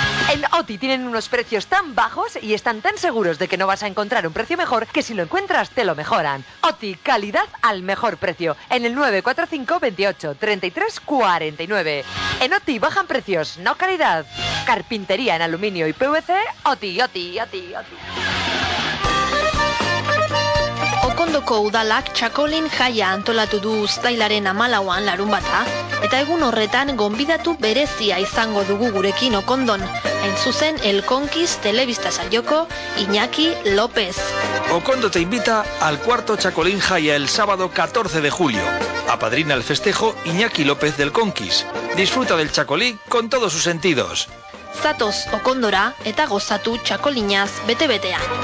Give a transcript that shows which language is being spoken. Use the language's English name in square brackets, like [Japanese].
[Spanish] En OTI tienen unos precios tan bajos y están tan seguros de que no vas a encontrar un precio mejor que si lo encuentras te lo mejoran. OTI, calidad al mejor precio. En el 945 28 33 49. En OTI bajan precios, no calidad. Carpintería en aluminio y PVC. OTI. [Basque] Ondoko udalak txakolin jaia antolatu du uztailaren 14an larunbata, eta egun horretan gonbidatu berezia izango dugu gurekin Okondon, hain zuzen El Conquist telebista saioko Iñaki López. [Spanish] Okondo te invita al cuarto txakolin jaia el sábado 14 de julio. Apadrina el festejo Iñaki López del Conquist. Disfruta del txakolí con todos sus sentidos. [Basque] Zatoz Okondora eta gozatu txakolinaz bete-betea.